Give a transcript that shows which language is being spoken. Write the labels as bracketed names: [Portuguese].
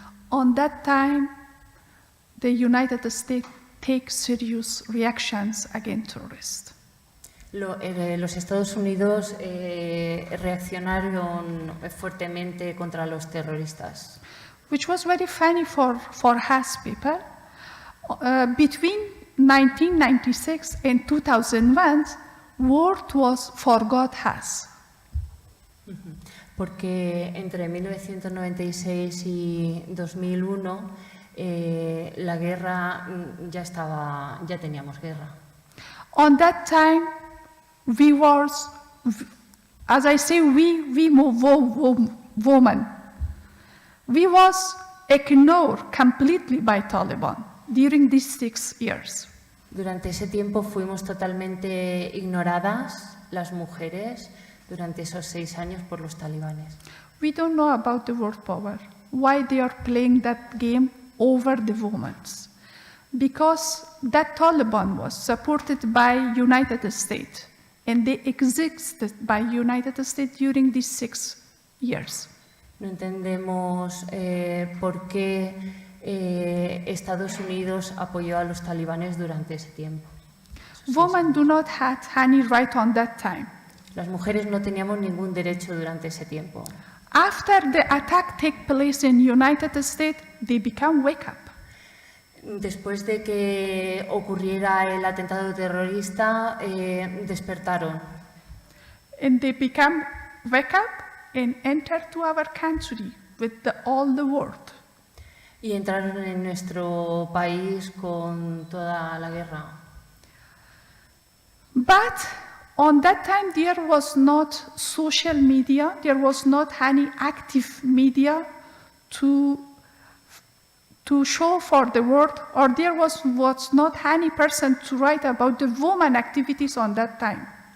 [English] on that time, the United States take serious reactions against terrorists. [Spanish] los Estados Unidos reaccionaron fuertemente contra los terroristas. [English] Which was very funny for Has people. Between 1996 and 2001, word was forgot Has. [Spanish] Porque entre 1996 y 2001 la guerra ya teníamos guerra. [English] On that time, we was, as I say, we women, we was ignored completely by Taliban during these 6 years. [Spanish] Durante ese tiempo fuimos totalmente ignoradas las mujeres durante esos 6 años por los talibanes. [English] We don't know about the world power, why they are playing that game over the women. Because that Taliban was supported by United States, and they existed by United States during these 6 years. [Spanish] No entendemos por qué Estados Unidos apoyó a los talibanes durante ese tiempo. [English] Women do not have any right on that time. [Spanish] Las mujeres no teníamos ningún derecho durante ese tiempo. [English] After the attack took place in United States, they become wake up. [Spanish] Después de que ocurriera el atentado terrorista, despertaron [English] And they become wake up and enter to our country with all the world. [Spanish] y entraron en nuestro país con toda la guerra. [English] But on that time, there was not social media, there was not any active media to show for the world, or there was not any person to write about the woman activities on that time.